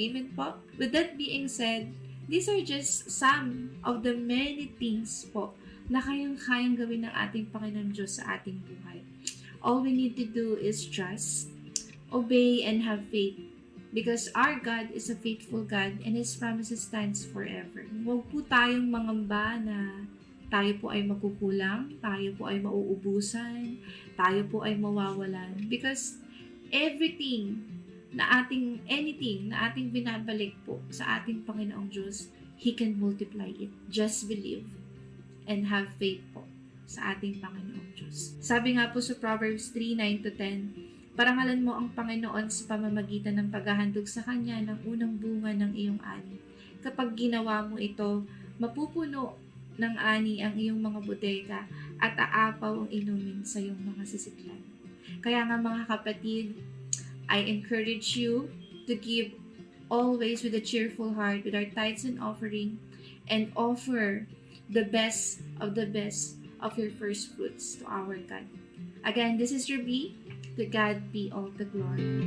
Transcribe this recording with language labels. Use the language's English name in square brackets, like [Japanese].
[English] Amen po? With that being said, these are just some of the many things po [Filipino] na kayang gawin ng ating Panginoon Diyos sa ating buhay. [English] All we need to do is trust, obey, and have faith. Because our God is a faithful God and His promises stands forever. [Filipino] Huwag po tayong mangamba na tayo po ay makukulang, tayo po ay mauubusan, tayo po ay mawawalan. [English] Because anything na ating binabalik po sa ating Panginoong Diyos, He can multiply it. Just believe and have faith po sa ating Panginoong Diyos. [Filipino] Sabi nga po sa Proverbs 3:9-10, parangalan mo ang Panginoon sa pamamagitan ng paghahandog sa Kanya ng unang bunga ng iyong ani. Kapag ginawa mo ito, mapupuno ng ani ang iyong mga bodega at aapaw ang inumin sa iyong mga sisiklan. [English] Kaya nga mga kapatid, I encourage you to give always with a cheerful heart with our tithes and offering and offer the best of your first fruits to our God. Again, this is Ruby. To God be all the glory.